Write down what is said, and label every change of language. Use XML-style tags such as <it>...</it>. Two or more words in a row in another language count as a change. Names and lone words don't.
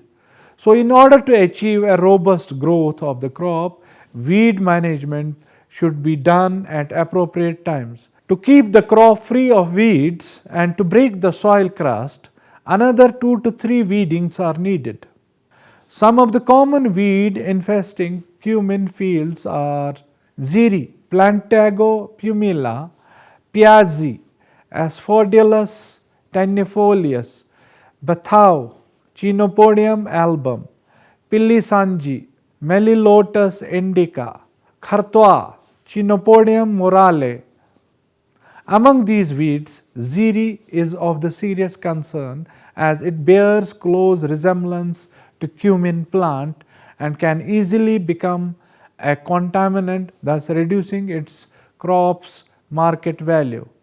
<en>So in order to achieve a robust growth of the crop, weed management should be done at appropriate times. To keep the crop free of weeds and to break the soil crust, another 2 to 3 weedings are needed. Some of the common weed infesting cumin fields are Ziri, Plantago pumila, Piazzi, Asphodilus tenuifolius, Bathau, Chenopodium album, Pilisanji, Melilotus indica, Khartois, Chenopodium morale. Among these weeds, Ziri is of the serious concern as it bears close resemblance to cumin plant and can easily become a contaminant, thus reducing its crop's market value.</en>